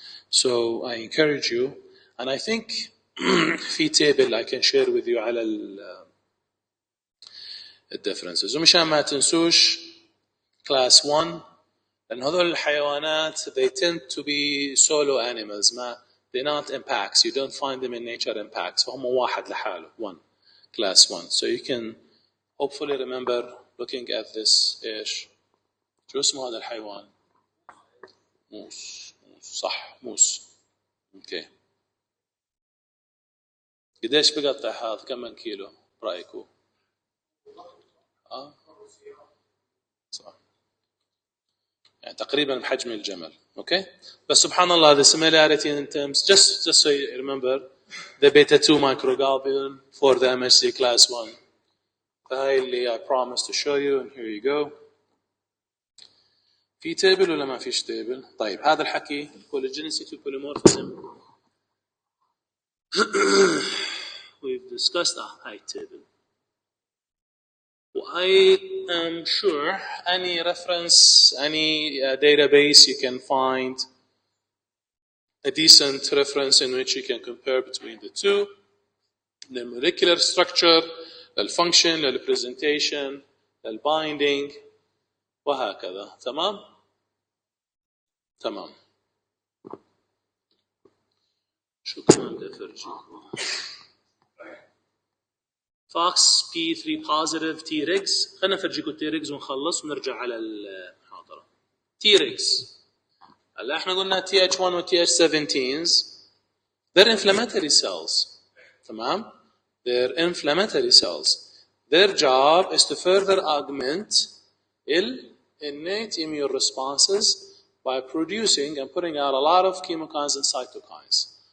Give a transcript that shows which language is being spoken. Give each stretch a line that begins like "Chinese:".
English: So I encourage you, and I think في table I can share with you على differences.
Arabic: ومشان ما تنسوش
English: class 1
Arabic: لأن هذول الحيوانات
English: they tend to be solo animals they're not in packs. You don't find them in nature in packs.
Arabic: فهم واحد لحاله, one, class 1.
English: So you can hopefully remember looking at this
Arabic: ايش شو اسمه هذا الحيوان موس صح موس اوكي قديش بقطع هذا كم من كيلو برايكم صح يعني تقريبا بحجم الجمل اوكي بس سبحان الله
English: the similarity in terms just so you remember the beta 2 microglobulin for the MHC class 1
Arabic: فهاي اللي
English: I promised to show you and here you go.
Arabic: في تيبل ولا ما فيش تيبل؟ طيب هذا الحكي
English: polygenicity polymorphism we've discussed
Arabic: هاي table.
English: I am sure any reference, any database you can find a decent reference in which you can compare between the two, the molecular structure, the function, the presentation, the binding, وهكذا.
Arabic: تمام؟ تمام. شو كمان بدي أفرجيكم؟ فاكس P3 positive T regs. خلينا نفرجيكم T regs ونخلص ونرجع على المحاضرة. T regs. هلا احنا قلنا TH1 و TH17s
English: They're inflammatory cells.
Arabic: تمام?
English: They're inflammatory cells. Their job is to further augment innate immune responses by producing and putting out a lot of chemokines and cytokines.